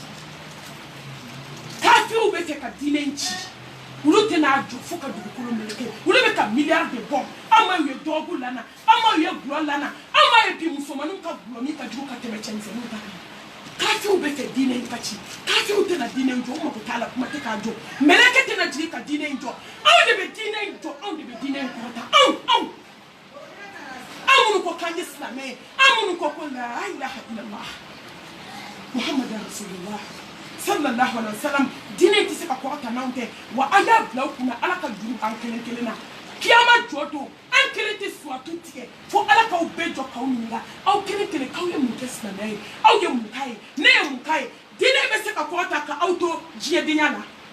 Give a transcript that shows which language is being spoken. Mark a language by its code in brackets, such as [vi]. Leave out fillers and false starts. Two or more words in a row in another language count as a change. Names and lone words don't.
[bm] kafiru bɛ fɛ ka diinɛ in ci olu tɛna jɔ fo ka dugukolo meleke olu bɛ ka miliyari de bɔ an ma ye dɔgɔkun lana an ma ye gulɔ lana an ma ye bi musomaninw ka gulɔmin ka jugu ka tɛmɛ cɛmisɛnninw ta kan kafiru bɛ fɛ diinɛ in ka ci kafiru tɛna diinɛ in jɔ o mako t'a la kuma tɛ k'a jɔ meleke tɛna jigin ka diinɛ in jɔ anw de bɛ diinɛ in jɔ anw de bɛ diinɛ in kɔrɔta anw minnu ko k'an ye silamɛ ye an minnu ko [ar] لا إله إلا الله محمد رسول الله صلى الله عليه وسلم [bm] diinɛ tɛ se ka kɔrɔta n'anw tɛ wa an y'a bila u kunna ala ka juru an kelen kelen na kiyama jɔ don an kelen tɛ suratu tigɛ fo ala k'aw bɛɛ jɔ k'aw ɲininka aw kelen kelen k'aw ye mun kɛ silamɛya ye aw ye mun k'a ye ne ye mun k'a ye diinɛ bɛ se ka kɔrɔta ka aw to diɲɛdenya la